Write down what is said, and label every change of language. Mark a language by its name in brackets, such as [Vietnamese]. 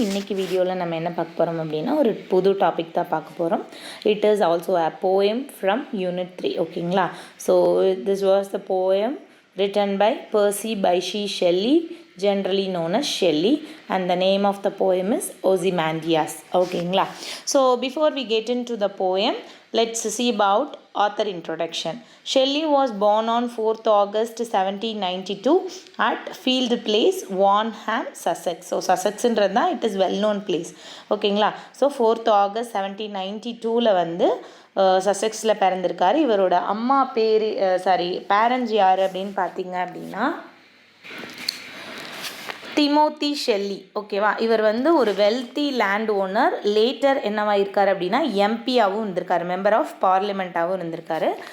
[Tamil] இன்றைக்கி வீடியோவில் நம்ம என்ன பார்க்க போகிறோம் அப்படின்னா ஒரு புது டாபிக் தான் பார்க்க போகிறோம். [English] It is also a poem from unit 3. [Tamil] ஓகேங்களா? [English] So this was the poem written by Percy Bysshe Shelley, generally known as Shelley, and the name of the poem is Ozymandias. [Tamil] ஓகேங்களா? [English] So before we get into the poem, let's see about author introduction. Shelley was born on 4th August 1792 at Field Place, Warnham, Sussex. So [Tamil] Sussexன்றது தான் [English] it is well known place. [Tamil] ஓகேங்களா? So 4th August 1792 வந்து சசெக்ஸில் பிறந்திருக்காரு. இவரோட அம்மா பேர் parents யார் அப்படின்னு பார்த்தீங்க அப்படின்னா டிமோத்தி ஷெல்லி. ஓகேவா? இவர் வந்து ஒரு வெல்த்தி லேண்ட் ஓனர். லேட்டர் என்னவா இருக்கார் அப்படின்னா எம்பியாகவும் இருந்திருக்காரு, மெம்பர் ஆஃப் பார்லிமெண்ட்டாகவும் இருந்திருக்காரு.